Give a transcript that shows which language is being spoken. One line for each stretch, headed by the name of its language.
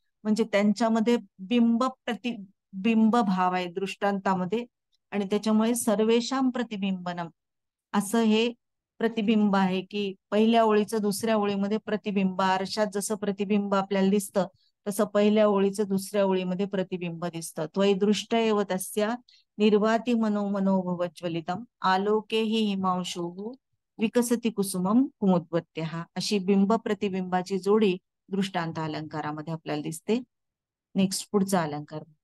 Marathi: म्हणजे त्यांच्यामध्ये बिंब भाव आहे दृष्टांतामध्ये, आणि त्याच्यामुळे सर्वेशाम प्रतिबिंबनम असं हे प्रतिबिंब आहे की पहिल्या ओळीचं दुसऱ्या ओळीमध्ये प्रतिबिंब. आरशात जसं प्रतिबिंब आपल्याला दिसतं तसं पहिल्या ओळीचं दुसऱ्या ओळीमध्ये प्रतिबिंब दिसतं.
Sanskrit: त्वयि दृष्ट एव तस्या निर्वाती मनोभव ज्वलितम आलोके हि हिमांशुः विकसति कुसुमम कुमुद्वत्यः.
Marathi: अशी बिंब प्रतिबिंबाची जोडी दृष्टांत अलंकारामध्ये आपल्याला दिसते. नेक्स्ट पुढचा अलंकार.